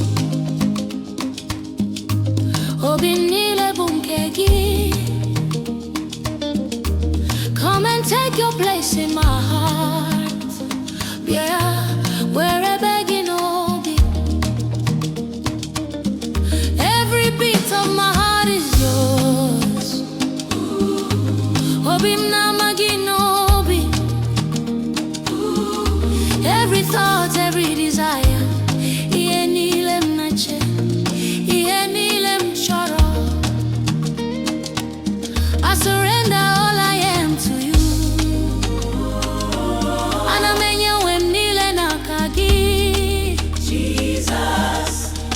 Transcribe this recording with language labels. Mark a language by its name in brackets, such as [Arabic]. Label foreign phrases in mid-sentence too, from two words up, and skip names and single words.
[Igbo] Obi niile bụ nke gị. [English] Come and take your place in my heart. Yeah, wherever [Igbo] gị n'obi. [English] Every beat of my heart is yours. [Igbo] Obi m na-ama gị n'obi. [English] Every thought, every desire. [Igbo] Ihe niile m na-eche. Ihe niile m chọrọ. [English] I surrender all I am to you. [Igbo] Ana m enye onwe m niile n'aka gị. Jesus.